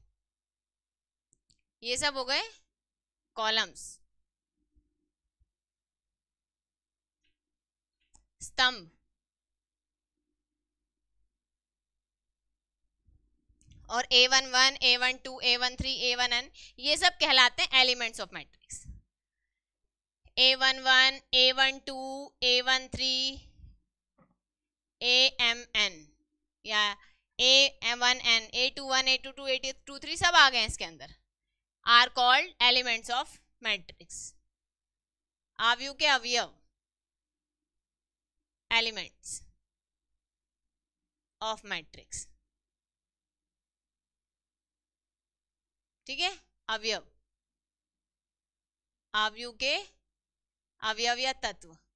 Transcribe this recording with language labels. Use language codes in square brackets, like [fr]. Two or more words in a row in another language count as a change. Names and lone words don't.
[hi] ये सब हो गए कॉलम्स, स्तंभ, और A11, A12, A13, A1n ये सब कहलाते हैं [en] elements of matrix. [hi] A11, A12, A13, AMN या A1n, A21, A22, A23 सब आ गए हैं इसके अंदर, [en] are called elements of matrix. [hi] आव्यूह के अवयव, [en] elements of matrix, [hi] ठीक है, अवयव, आव्यूह के अवयव या तत्व।